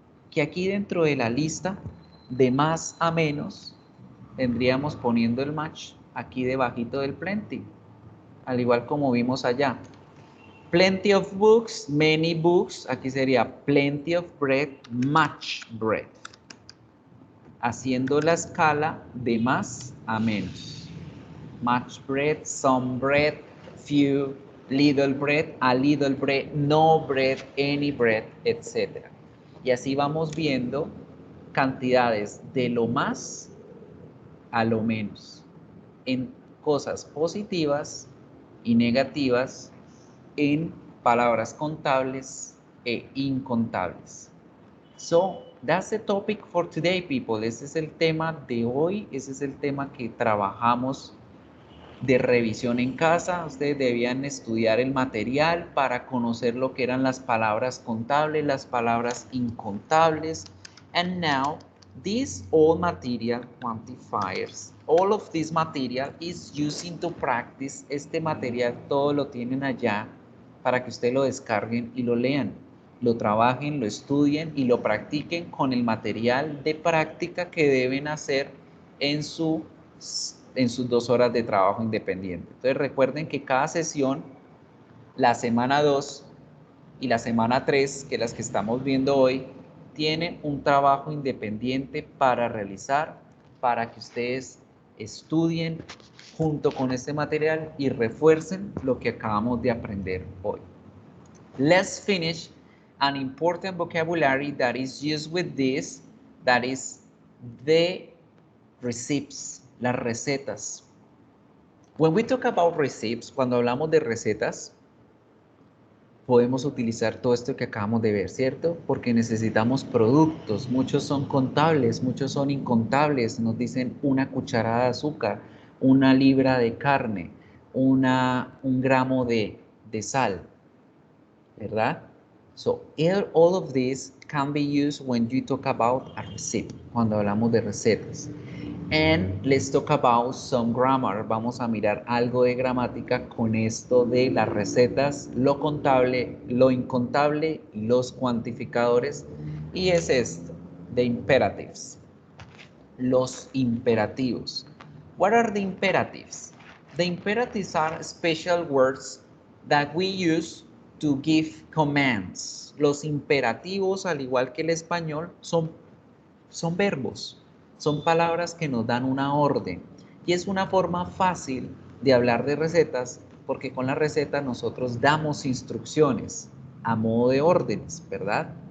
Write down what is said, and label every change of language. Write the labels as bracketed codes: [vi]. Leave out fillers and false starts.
[es] Que aquí dentro de la lista de más a menos tendríamos poniendo el much aquí debajito del plenty, al igual como vimos allá. [en] Plenty of books, many books, [es] aquí sería [en] plenty of bread, much bread, [es] haciendo la escala de más a menos. [en] Much bread, some bread, few, little bread, a little bread, no bread, any bread, etc. [es] Y así vamos viendo cantidades de lo más a lo menos en cosas positivas y negativas, en palabras contables e incontables. [en] So, that's the topic for today, people. [es] Ese es el tema de hoy, ese es el tema que trabajamos de revisión en casa. Ustedes debían estudiar el material para conocer lo que eran las palabras contables, las palabras incontables. [en] And now, this all material quantifiers, all of this material is using to practice. [es] Este material todo lo tienen allá para que ustedes lo descarguen y lo lean, lo trabajen, lo estudien y lo practiquen con el material de práctica que deben hacer en sus 2 horas de trabajo independiente. Entonces recuerden que cada sesión, la semana 2 y la semana 3, que las que estamos viendo hoy, tienen un trabajo independiente para realizar, para que ustedes estudien junto con este material y refuercen lo que acabamos de aprender hoy. [en] Let's finish an important vocabulary that is used with this, that is the receipts, [es] las recetas. [en] When we talk about receipts, [es] cuando hablamos de recetas, podemos utilizar todo esto que acabamos de ver, ¿cierto? Porque necesitamos productos, muchos son contables, muchos son incontables, nos dicen una cucharada de azúcar, una libra de carne, un gramo de sal, ¿verdad? [en] So, all of this can be used when you talk about a receipt, [es] cuando hablamos de recetas. [en] And let's talk about some grammar. [es] Vamos a mirar algo de gramática con esto de las recetas, lo contable, lo incontable, los cuantificadores. Y es esto, [en] the imperatives. [es] Los imperativos. [en] What are the imperatives? The imperatives are special words that we use to give commands. [es] Los imperativos, al igual que el español, son verbos. Son palabras que nos dan una orden y es una forma fácil de hablar de recetas porque con la receta nosotros damos instrucciones a modo de órdenes, ¿verdad?